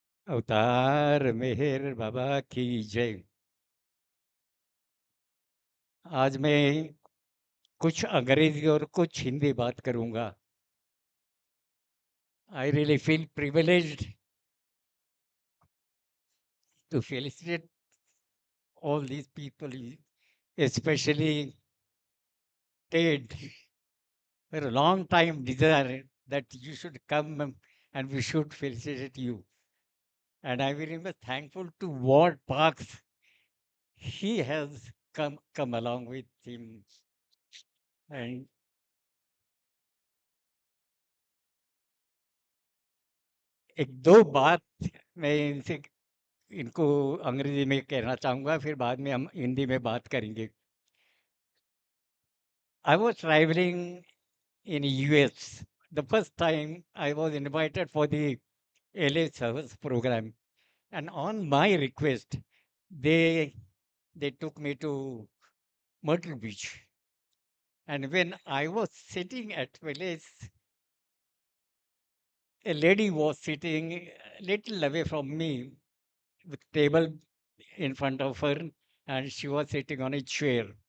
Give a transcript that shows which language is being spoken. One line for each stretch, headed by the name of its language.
Hindi: अवतार मेहर बाबा की जय। आज मैं कुछ अंग्रेजी और कुछ हिंदी बात करूंगा।
English: I really feel privileged to felicitate all these people, especially Ted, for a long time desire that you should come and we should felicitate you. And I'm very much thankful to Ward Parks. He has come along with him.
Hindi: And एक दो बात मैं इनसे इनको अंग्रेजी में कहना चाहूँगा, फिर बाद में हम हिंदी में बात करेंगे।
English: I was traveling in US. The first time I was invited for the LA service program, and on my request, they they took me to Myrtle Beach. And when I was sitting at Village, a lady was sitting a little away from me with table in front of her, and she was sitting on a chair.